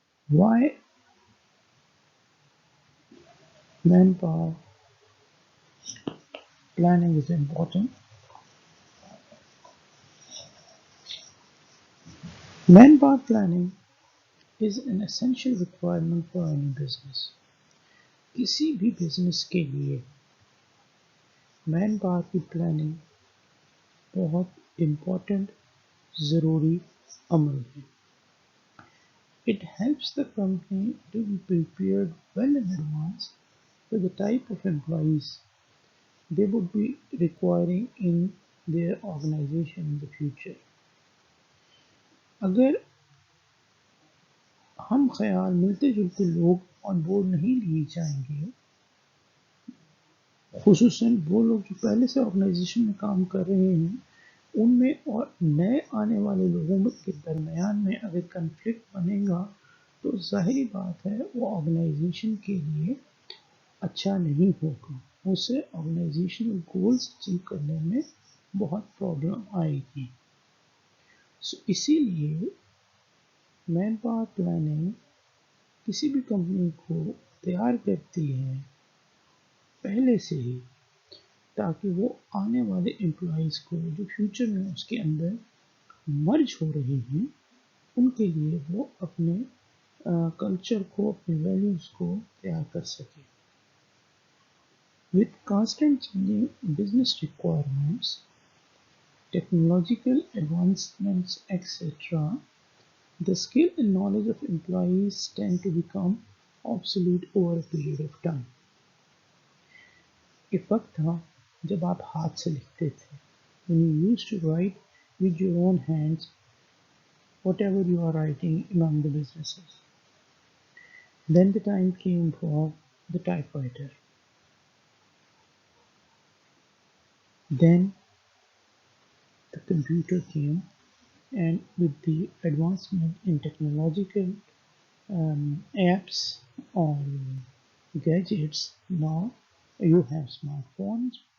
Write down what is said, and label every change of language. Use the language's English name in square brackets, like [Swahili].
[English] Why manpower planning is important? Manpower planning is an essential requirement for any business. [Hindi] किसी भी business के लिए man power की planning बहुत इम्पोर्टेंट, ज़रूरी अमल है. [English] It helps the company to be prepared well in advance for the type of employees they would be requiring in their organization in the future. [Hindi] अगर हम ख्याल मिलते जुलते लोग ऑन बोर्ड नहीं लिए जाएंगे, खुसूसन वो लोग जो पहले से ऑर्गेनाइजेशन में काम कर रहे हैं, उनमें और नए आने वाले लोगों के दरमियान में अगर कन्फ्लिक्ट बनेगा, तो ज़ाहिर बात है वो ऑर्गेनाइजेशन के लिए अच्छा नहीं होगा. उससे ऑर्गेनाइजेशनल गोल्स अचीव करने में बहुत प्रॉब्लम आएगी. इसीलिए मैन पावर प्लानिंग किसी भी कंपनी को तैयार करती है पहले से ही, ताकि वो आने वाले एम्प्लॉयज़ को जो फ्यूचर में उसके अंदर मर्ज हो रहे हैं, उनके लिए वो अपने कल्चर को, अपने वैल्यूज़ को तैयार कर सके. [English] With constant changing business requirements, technological advancements, etc., the skill and knowledge of employees tend to become obsolete over a period of time. [Hindi] एक वक्त था जब आप हाथ से लिखते थे. [English] When you used to write with your own hands whatever you are writing among the businesses. Then the time came for the typewriter. Then the computer came, and with the advancement in technological apps or gadgets, now you have smartphones.